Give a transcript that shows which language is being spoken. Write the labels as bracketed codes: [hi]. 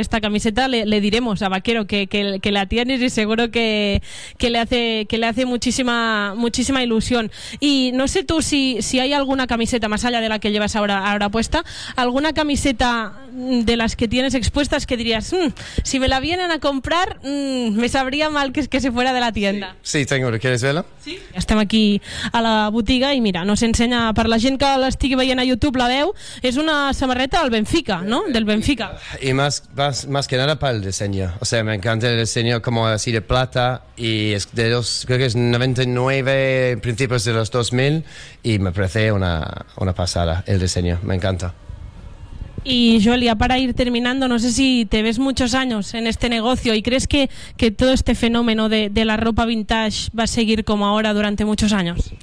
[es] Esta camiseta le diremos a vaquero que la tiene, y seguro que le hace muchísima ilusión. Y no sé tú si hay alguna camiseta, más allá de la que llevas ahora puesta, alguna camiseta de las que tienes expuestas que dirías, si me la vienen a comprar, me sabría mal que se fuera de la tienda. Sí, tengo. ¿Quieres verla? Sí. [ca] Estem aquí a la botiga i mira, nos ensenya, per la gent que l'estigui veient a YouTube, la veu, és una samarreta del Benfica, no? [es] Del Benfica. I más que nada para el diseño. O sea, me encanta el diseño, como así de plata, y es de los, creo que es 99, principios de los 2000, y me parece una pasada el diseño, me encanta. Y Jolia, para ir terminando, no sé si te ves muchos años en este negocio y crees que todo este fenómeno de la ropa vintage va a seguir como ahora durante muchos años.